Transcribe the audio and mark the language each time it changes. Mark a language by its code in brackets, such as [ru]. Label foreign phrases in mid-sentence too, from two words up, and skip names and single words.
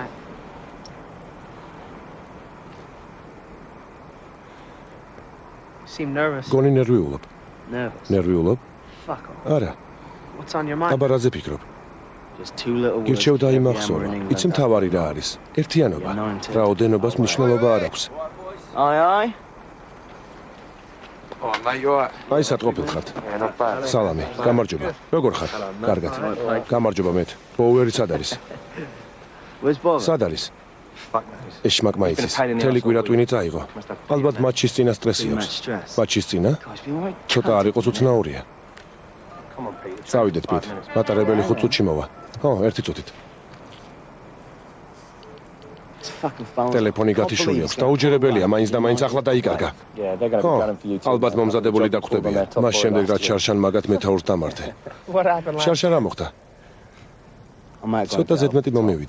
[ka] გონი ნერვიულობ. ნერვიულობ? არა. აბა რაზე ფიქრობ? გირჩევ დაიმახსოვრე. იცი მთავარი რა არის? ერთიანობა. რაოდენობას მნიშვნელობა არ აქვს. [en] Aye. Oh, mate, you alright? [ka] აი სათყოფილ ხართ. [en] Yeah, not bad. [ka] სალამი, გამარჯობა. როგორ ხარ? კარგად. გამარჯობა მეც. ბოუერი სად არის? [en] Where's Bob? [ka] სად არის? [en] Fuck knows. [ka] ეს შმაკმა იცის. თელი კვირა ტვინი წაიღო. ალბათ მაჩის წინა სტრესი აქვს. მაჩის წინა? ცოტა არ იყოს უცნაურია. [en] Come on, Peter. [ka] წავიდეთ პიტ. მატარებელი 5 წუთში მოვა. ხო, 1 წუთით. ტელეფონი გათიშული აქვს. დაუჯერებელია, მაინც და მაინც ახლა დაიკარგა. ხო, ალბათ მომზადებული დაგვხვდებია. მას შემდეგ რაც შარშან მაგათ მეთაურს დამართე. შარშან რა მოხდა? ცოტა ზედმეტი მომივიდა.